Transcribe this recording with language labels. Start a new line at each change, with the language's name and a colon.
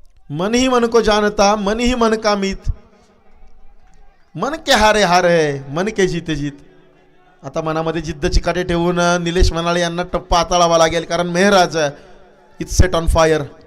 Hindi: मन ही मन को जानता, मन ही मन का मीत. मन के हारे हार है, मन के जीते जीत.
Marathi: आता मनामध्ये जिद्द चिकाटे ठेवून निलेश मनाळे यांना टप्पा हाताळावा लागेल. कारण
English: Mehraj it's set on fire.